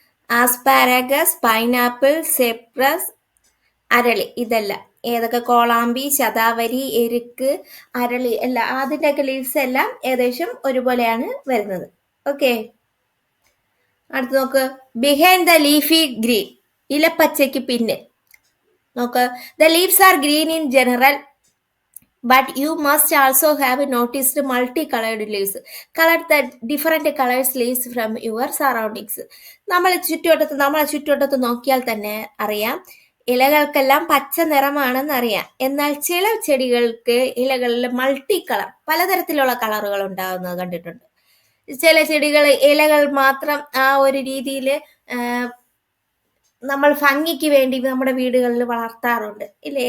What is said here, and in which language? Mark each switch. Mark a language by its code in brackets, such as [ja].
[ml] ആസ്പാരഗസ്, pineapple, സെപ്രസ്, അരളി. ഇതല്ല ഏതൊക്കെ? കോളാമ്പി, ശതാവരി, എരുക്ക്, അരളി എല്ലാം അതിൻ്റെയൊക്കെ ലീവ്സ് എല്ലാം ഏകദേശം ഒരുപോലെയാണ് വരുന്നത്. [en] okay, [ml] അടുത്ത് നോക്ക്. [en] behind the leafy green, [ml] ഇലപ്പച്ചയ്ക്ക് പിന്നിൽ. നോക്ക്. [en] The leaves are green in general, but you must also have noticed multicolored leaves. Color the different colors leaves from your surroundings. [ml] നമ്മളെ ചുറ്റുവട്ടത്ത് നോക്കിയാൽ തന്നെ അറിയാം ഇലകൾക്കെല്ലാം പച്ച നിറമാണെന്ന് അറിയാം. എന്നാൽ ചില ചെടികൾക്ക് ഇലകളിൽ മൾട്ടി കളർ, പലതരത്തിലുള്ള കളറുകൾ ഉണ്ടാകുന്നത് കണ്ടിട്ടുണ്ട്. ചില ചെടികൾ ഇലകൾ മാത്രം ആ ഒരു രീതിയിൽ നമ്മൾ ഭംഗിക്ക് വേണ്ടി നമ്മുടെ വീടുകളിൽ വളർത്താറുണ്ട് ഇല്ലേ?